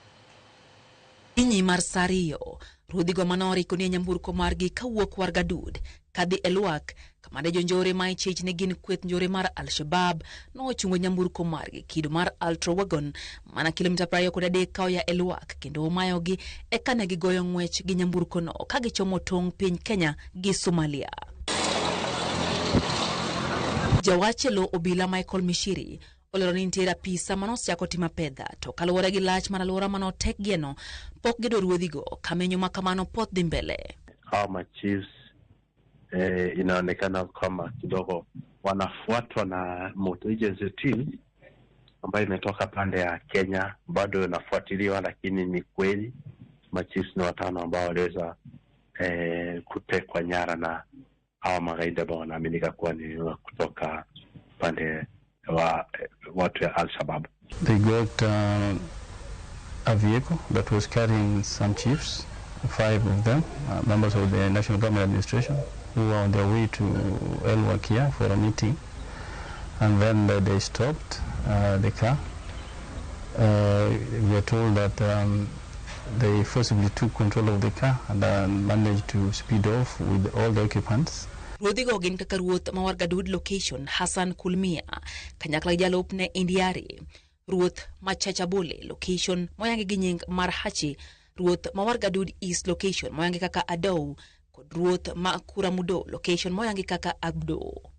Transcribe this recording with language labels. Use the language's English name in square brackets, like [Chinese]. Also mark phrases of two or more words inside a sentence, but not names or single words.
[Luo (Kenya and Tanzania)] Inyi mar Sario, ruodhi go manori koni nyamburko margi kawuok Wargadud kadhi Elwak kama de jonjore ma ichich ne gin kweth njore mar Al-Shabaab no ochungo nyamburko margi kido mar Ultra Wagon mana kilomita 23 kauya Elwak kendo omayogi eka ne gigoyo ng'wech gi nyamburko no ka gichomo tong' piny Kenya gi Somalia. Jawachelo obila Michael Mishiri olero ni nitiere apisa manosiako tima pedha to kaluwore gi lach mar alwora manotek gieno pok gido ruodhigo kamenyo makamano pot dhi mbele. [Swahili] Hawa machiefs inaonekana kama kidogo wanafuatwa na motor agency team ambayo imetoka pande ya Kenya, bado inafuatiliwa, lakini ni kweli machiefs ni 5 ambao waliweza kutekwa nyara na hawa magaidi ambao wanaaminika kuwa ni kutoka pande wa watu ya Al-Shabaab. [English] They got a vehicle that was carrying some chiefs, 5 of them, members of the National Government Administration, who were on their way to Elwak here for a meeting, and then they stopped the car. We are told that they forcibly took control of the car and managed to speed off with all the occupants. [Luo (Kenya and Tanzania)] Ruodhigo gin kaka ruoth ma Wargadud location Hassan Kulmia, kanyakla jalopne Indiari, ruoth ma Chachabole location moyangi gi nying mar Hachi, ruoth ma Wargadud East location moyangi kaka Adou, kod ruoth ma Kuramudo location moyangi kaka Abdo.